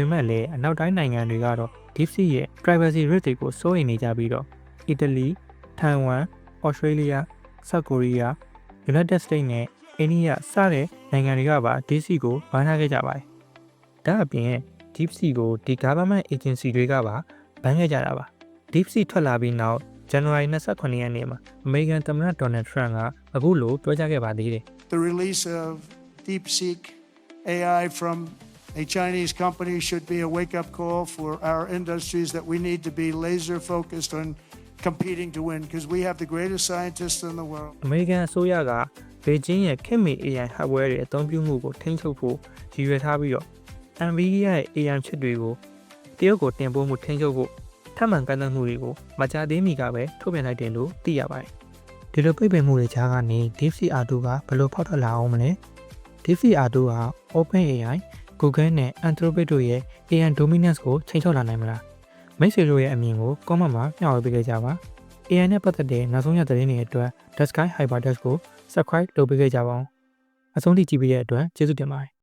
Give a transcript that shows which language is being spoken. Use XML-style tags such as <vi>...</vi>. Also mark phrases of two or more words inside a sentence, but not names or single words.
<my>မဲ့လည်းအနောက်တိုင်းနိုင်ငံတွေကတော့ DeepSeek ရဲ့</my> <en>privacy risk</en> <my>တွေကိုစိုးရိမ်နေကြပြီးတော့ Italy, Taiwan, Australia, South Korea, United States နဲ့ India စတဲ့နိုင်ငံတွေကပါ DeepSeek ကိုဘန်ထားခဲ့ကြပါတယ်။ဒါအပြင် DeepSeek ကိုဒီ</my> <en>government agency</en> <my>တွေကပါဘန်ခဲ့ကြတာပါ။ DeepSeek ထွက်လာပြီးနောက်January 29ရက်နေ့မှာအမေရိကန်သမ္မတ Donald Trump ကအခုလိုပြောကြားခဲ့ပါသေးတယ်</my> <en>The release of DeepSeek AI from a Chinese company should be a wake-up call for our industries that we need to be laser focused on competing to win because we have the greatest scientists in the world.</en> <my>အမေရိကန်အစိုးရကဘေကျင်းရဲ့ခေတ်မီ</my> <en>AI hardware</en> <my>တွေအသုံးပြုမှုကိုထိန်းချုပ်ဖို့ရည်ရွယ်ထားပြီးတော့ NVIDIA ရဲ့ AI ချစ် တွေကိုတရုတ်ကိုတင်ပို့မှုထိန်းချုပ်ဖို့ထပ်မံကန့်သတ်မှုတွေကိုမကြာသေးမီကပဲထုတ်ပြန်လိုက်တယ်လို့သိရပါတယ်။ဒီလိုပိတ်ပင်မှုတွေကြားကနေ DeepSeek R2 ကဘယ်လိုဖောက်ထွက်လာအောင်မလဲ။ DeepSeek R2 ဟာ OpenAI, Google နဲ့ Anthropic တို့ရဲ့</my> <en>AI dominance</en> <my>ကိုချိန်ချောက်လာနိုင်မလား။မိတ်ဆွေတို့ရဲ့အမြင်ကို comment မှာမျှဝေပေးကြပါ။ AI နဲ့ပတ်သက်တဲ့နောက်ဆုံးရသတင်းတွေအတွက် Daskai Hypertext ကို subscribe လုပ်ပေးကြပါဦး။အဆုံးထိကြည့်ပေးတဲ့အတွက်ကျေးဇူးတင်ပါတယ်။</my>